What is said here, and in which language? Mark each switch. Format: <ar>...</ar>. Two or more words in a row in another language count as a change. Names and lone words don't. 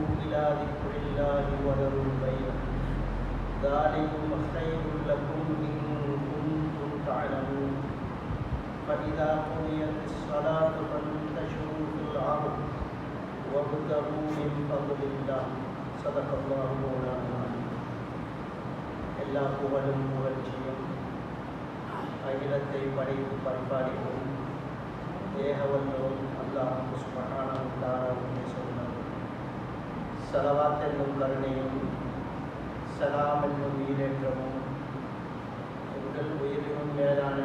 <ar>إلى ذكر الله وذروا البيع ذلكم خير لكم إن كنتم تعلمون فإذا قضيت الصلاة فانتشروا في الأرض وابتغوا من فضل الله صدق الله مولانا</ar> <ta>எல்லா புகழும் புகழ்ச்சியும் அகிலத்தை படைத்து பரிபாலிக்கும் ஏகவல்லோன் அல்லாஹ்</ta> <ar>سبحانه وتعالى சொன்னார்.</ar> <ta>ஸலவாத் என்னும் கருணையும் சலாம் என்னும் ஈடேற்றமும் எங்கள் உயிரினும் மேலான</ta>